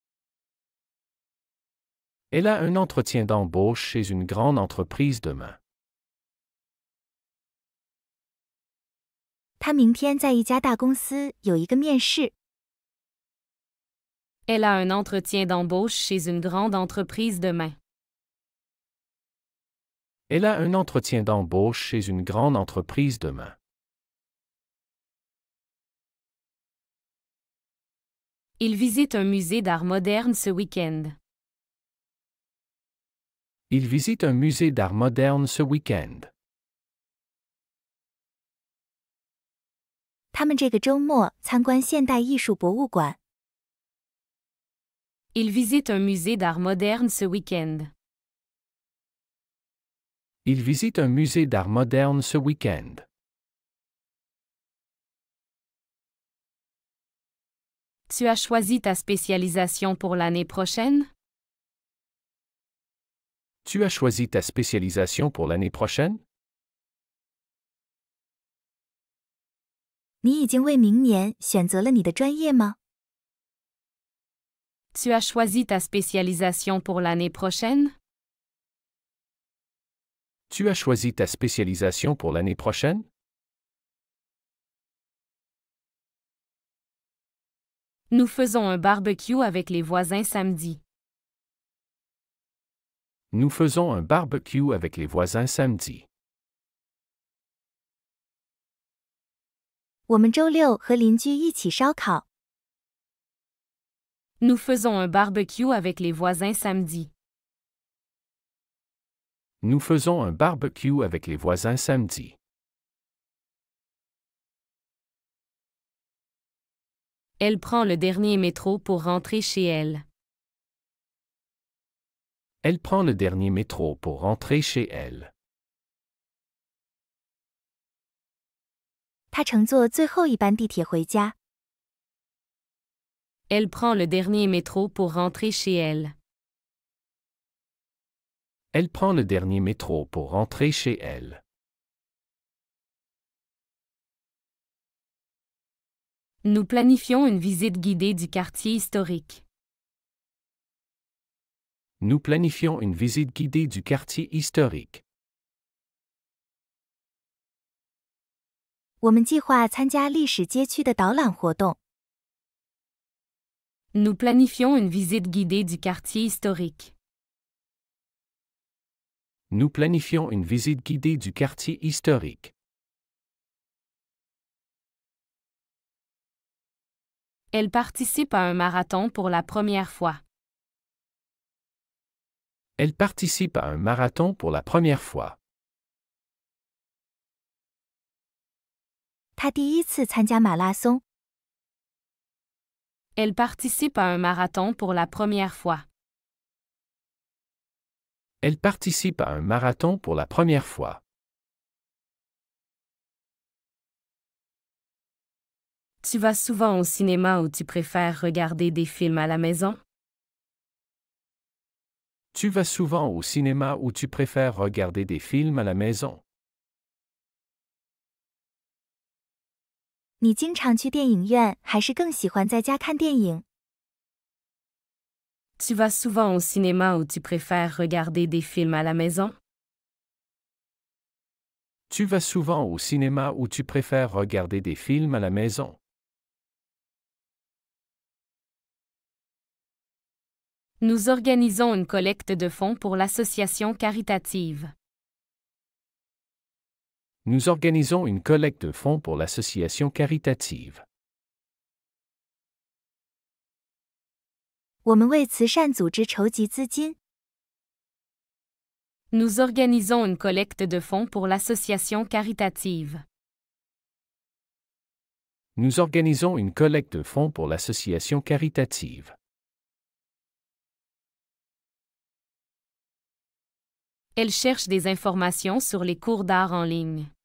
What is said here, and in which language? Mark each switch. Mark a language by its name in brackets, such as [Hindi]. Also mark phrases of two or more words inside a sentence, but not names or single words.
[French] Elle a un entretien d'embauche chez une grande entreprise demain. [Chinese] 他明天在一家大公司有一个面试。 [French] Elle a un entretien d'embauche chez une grande entreprise demain. Elle a un entretien d'embauche chez une grande entreprise demain. Il visite un musée d'art moderne ce week-end. Il visite un musée d'art moderne ce week-end. [Chinese] 他们这个周末参观现代艺术博物馆。 [French] Il visite un musée d'art moderne ce week-end. Il visite un musée d'art moderne ce week-end. Tu as choisi ta spécialisation pour l'année prochaine? Tu as choisi ta spécialisation pour l'année prochaine? [Chinese] 你已经为明年选择了你的专业吗？ [French] Tu as choisi ta spécialisation pour l'année prochaine? Tu as choisi ta spécialisation pour l'année prochaine? Nous faisons un barbecue avec les voisins samedi. Nous faisons un barbecue avec les voisins samedi. [Chinese] 我们周六和邻居一起烧烤。 [French] Nous faisons un barbecue avec les voisins samedi. Nous faisons un barbecue avec les voisins samedi. Elle prend le dernier métro pour rentrer chez elle. Elle prend le dernier métro pour rentrer chez elle. [Chinese] 他乘坐最后一班地铁回家。 [French] Elle prend le dernier métro pour rentrer chez elle. Elle prend le dernier métro pour rentrer chez elle. Nous planifions une visite guidée du quartier historique. Nous planifions une visite guidée du quartier historique. [Chinese] 我们计划参加历史街区的导览活动。 [French] Nous planifions une visite guidée du quartier historique. Nous planifions une visite guidée du quartier historique. Elle participe à un marathon pour la première fois. Elle participe à un marathon pour la première fois. [Chinese] 他第一次参加马拉松。 [French] Elle participe à un marathon pour la première fois. Elle participe à un marathon pour la première fois. Tu vas souvent au cinéma ou tu préfères regarder des films à la maison? Tu vas souvent au cinéma ou tu préfères regarder des films à la maison? [Chinese] 你经常去电影院，还是更喜欢在家看电影？ [French] Tu vas souvent au cinéma ou tu préfères regarder des films à la maison? Tu vas souvent au cinéma ou tu préfères regarder des films à la maison? Nous organisons une collecte de fonds pour l'association caritative. Nous organisons une collecte de fonds pour l'association caritative. [Chinese] 我们为慈善组织筹集资金。 [French] Nous organisons une collecte de fonds pour l'association caritative. Nous organisons une collecte de fonds pour l'association caritative. Elle cherche des informations sur les cours d'art en ligne.